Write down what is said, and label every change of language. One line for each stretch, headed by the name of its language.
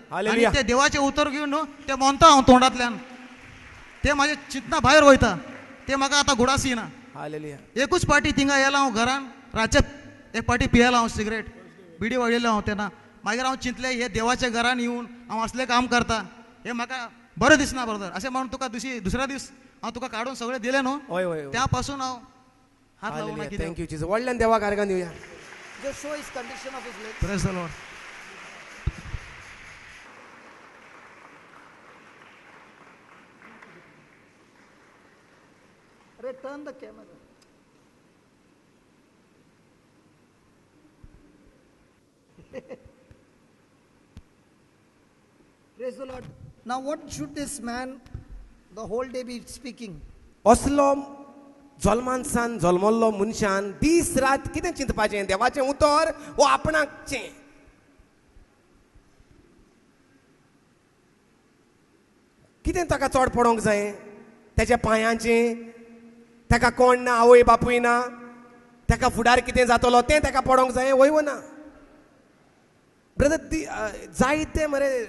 Konkani: आनी तें देवाचें उतर घेवन न्हू तें म्हणटा हांव तोंडांतल्यान. तें म्हाजें चिंतना भायर वयता. तें म्हाका आतां घुडास येना. हालेलुया. एकूच पाटी थिंगा येयला हांव घरान. रातचे एक पाटी पियेला हांव सिगरेट बिडी वळयलो हांव तेन्ना. मागीर हांव चिंतलें हे देवाच्या घरान येवन हांव असलें काम करता हें म्हाका बरें दिसना ब्रदर. अशें म्हणून तुका दुसऱ्या दीस हांव तुका काडून सगळें दिलें न्हू. हय त्या पासून हांव हात लावना कितें.
English: Thank you Jesus.
Konkani: व्हडल्यान देवाक आर्गां Divya.
English: Just show his condition of his legs. Praise the Lord. Brother, turn the camera. Praise the Lord. Now, what should this man the whole day be speaking?
Konkani: असलो जल्मानसान जल्मल्लो मनशान दीस रात कितें चिंतपाचें देवाचें उतर वो आपणाचें कितें ताका चड पडोंक जाय तेच्या पांयांचें ताका कोण ना आवय बापूय ना ताका फुडार कितें जातलो तें ताका पडोंक जाय वय ना ब्रदर जायते मरे